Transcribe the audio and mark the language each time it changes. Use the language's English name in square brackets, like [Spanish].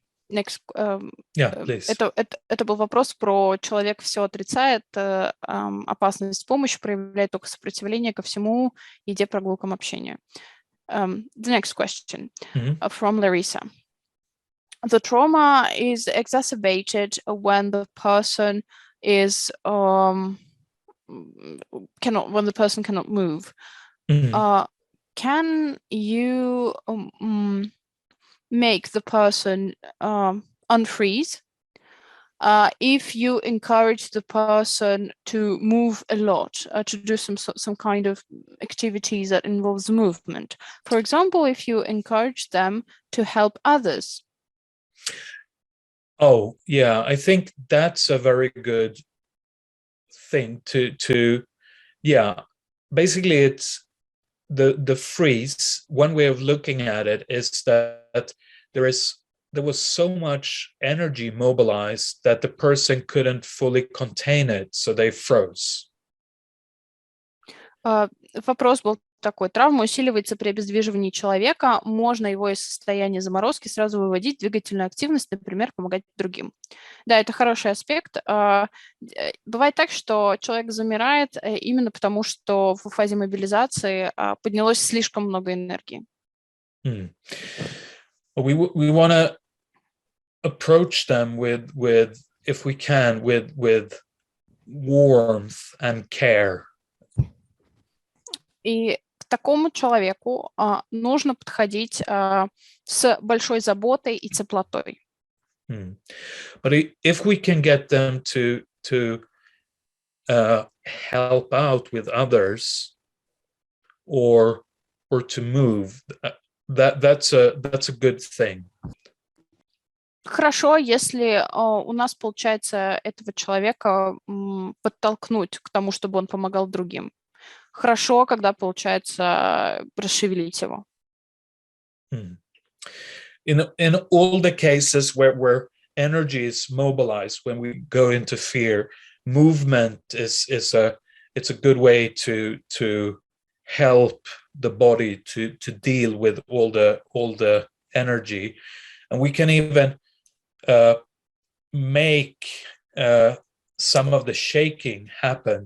[English] Next, Please. [Russian] это был вопрос про человек все отрицает, опасность помощи, проявляет только сопротивление ко всему, еде, прогулкам, общению. [English] The next question from Larissa. The trauma is exacerbated when the person is when the person cannot move. Can you make the person unfreeze if you encourage the person to move a lot, to do some kind of activities that involves movement? For example, if you encourage them to help others. Oh, yeah, I think that's a very good thing to yeah. Basically, it's the freeze. One way of looking at it is that there was so much energy mobilized that the person couldn't fully contain it, so they froze. [Russian] Вопрос был такой. Травма усиливается при обездвиживании человека. Можно его из состояния заморозки сразу выводить в двигательную активность, например, помогать другим. Да, это хороший аспект. Бывает так, что человек замирает именно потому, что в фазе мобилизации поднялось слишком много энергии. [English] We want to approach them with if we can with warmth and care. [Russian] И к такому человеку нужно подходить с большой заботой и теплотой. [English] But if we can get them to help out with others or to move, that's a good thing. [Russian] Хорошо, если у нас получается этого человека подтолкнуть к тому, чтобы он помогал другим. Хорошо, когда получается расшевелить его. [English] In all the cases where energy is mobilized, when we go into fear, movement it's a good way to help the body to deal with all the energy, and we can even make some of the shaking happen.